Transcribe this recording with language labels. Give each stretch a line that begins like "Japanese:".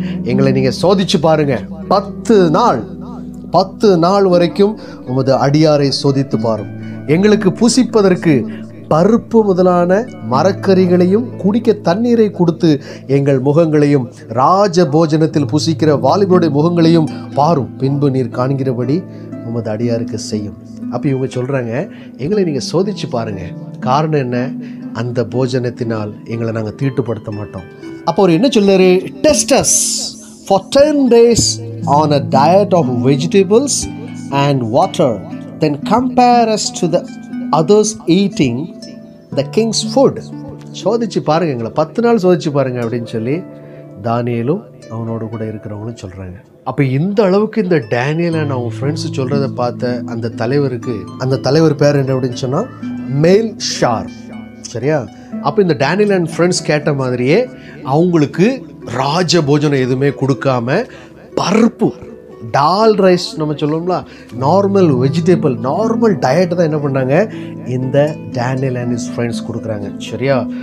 Tamil: எங்களை நீங்கள் சோதிச்சு பாருங்க, 10 நாள் வரைக்கும் உமது அடியாரை சோதித்து பாரும், எங்களுக்கு புசிப்பதற்கு பருப்பு முதலான மரக்கறிகளையும் குடிக்க தண்ணீரை கொடுத்து எங்கள் முகங்களையும் ராஜ போஜனத்தில் புசிக்கிற வாலிபருடைய முகங்களையும் பாரும், பின்பு நீர் காண்கிறபடி உமது அடியாருக்கு செய்யும். அப்போ இவங்க சொல்கிறாங்க, எங்களை நீங்கள் சோதிச்சு பாருங்க, காரணம் என்ன? அந்த போஜனத்தினால் எங்களை நாங்கள் தீட்டுப்படுத்த மாட்டோம். அப்போ அவர் என்ன சொல்றாரு?
English: Test us for 10 days on a diet of vegetables and water, then compare us to the others eating the king's food.
Tamil: சோதிச்சு பாருங்க, எங்களை 10 நாள் சோதிச்சு பாருங்க அப்படின்னு சொல்லி தானியேலும் அவனோடு கூட இருக்கிறவங்களும் சொல்றாங்க. அப்போ இந்த அளவுக்கு இந்த டேனியல் அண்ட் அவங்க ஃப்ரெண்ட்ஸ் சொல்றதை பார்த்த அந்த தலைவர் பேர் என்ன அப்படின்னு சொன்னா மேல் ஷார். சரியா? அப்போ இந்த டேனியல் அண்ட் ஃப்ரெண்ட்ஸ் கேட்ட மாதிரியே அவங்களுக்கு ராஜ போஜனம் எதுவுமே கொடுக்காம பருப்பு, டால் ரைஸ் நம்ம சொல்லுவோம்ல, நார்மல் வெஜிடபிள், நார்மல் டயட் தான் என்ன பண்ணாங்க இந்த டேனியல் அண்ட் ஹிஸ் ஃப்ரெண்ட்ஸ் கொடுக்குறாங்க. சரியா?